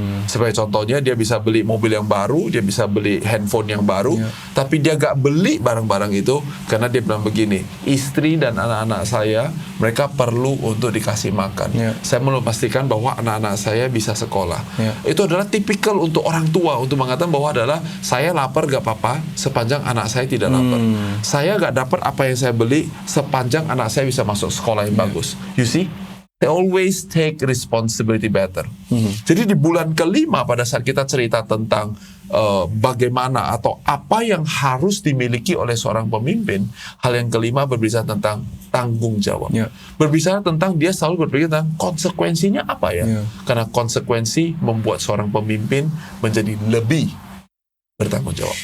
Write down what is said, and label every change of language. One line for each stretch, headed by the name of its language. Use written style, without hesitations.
Indonesian: Sebagai contohnya, dia bisa beli mobil yang baru, dia bisa beli handphone yang baru, tapi dia gak beli barang-barang itu karena dia bilang begini, istri dan anak-anak saya, mereka perlu untuk dikasih makan. Saya mau pastikan bahwa anak-anak saya bisa sekolah. Itu adalah tipikal untuk orang tua, untuk mengatakan bahwa adalah, saya lapar gak apa-apa sepanjang anak saya tidak lapar. Saya gak dapat apa yang saya beli sepanjang anak saya bisa masuk sekolah yang bagus.
English: You see, they always take responsibility better.
Indonesian: Jadi di bulan kelima, pada saat kita cerita tentang bagaimana atau apa yang harus dimiliki oleh seorang pemimpin, hal yang kelima berbicara tentang tanggung jawab. Berbicara tentang dia selalu berpikir tentang konsekuensinya apa ya. Karena konsekuensi membuat seorang pemimpin menjadi lebih bertanggung jawab.